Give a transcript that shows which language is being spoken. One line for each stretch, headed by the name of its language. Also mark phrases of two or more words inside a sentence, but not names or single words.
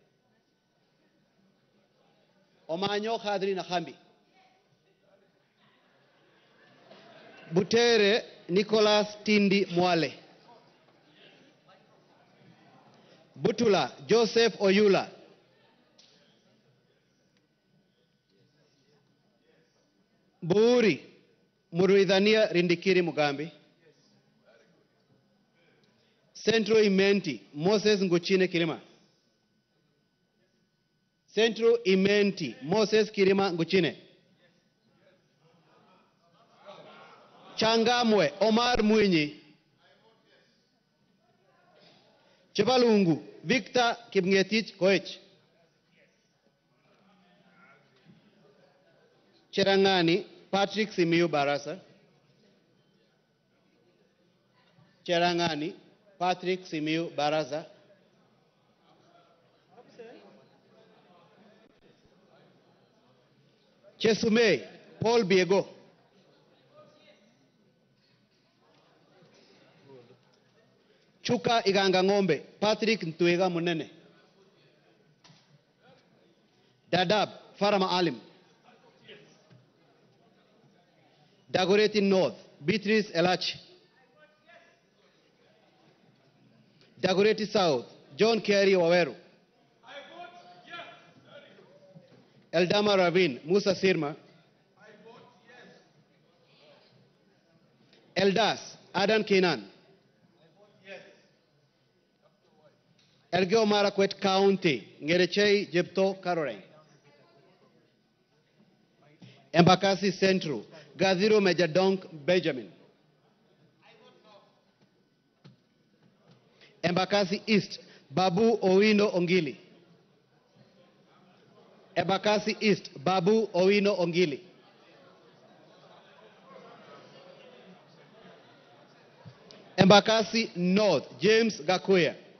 English: Omanyo Kadri Nahambi, Butere Nicholas Tindi Mwale, Butula Joseph Oyula, Buuri Muruidhania Rindikiri Mugambi, Central Imenti Moses Nguchine Kilima, Central Imenti Moses Kilima Nguchine, Changamwe Omar Mwinyi, Chebalungu Victor Kipngetich Koech, Cherangani Patrick Simiyu Barasa, Cherangani Patrick Simiyu Barasa, Chesume Paul Biego, Chuka Iganga Ng'ombe, Patrick Ntwega Munene. Dadaab, Farama Alim. Dagoretti North, Beatrice Elachi. Dagoretti South, John Kerry Waweru. Eldama Ravine, Musa Sirma. Eldas, Adan Kenan. Elgeyo Marakwet County, Ngerechei Jepto Caroline. Embakasi Central, Gaziro Majadonk Benjamin. Embakasi East, Babu Owino Ongili. Embakasi East, Babu Owino Ongili. Embakasi North, James Gakuya.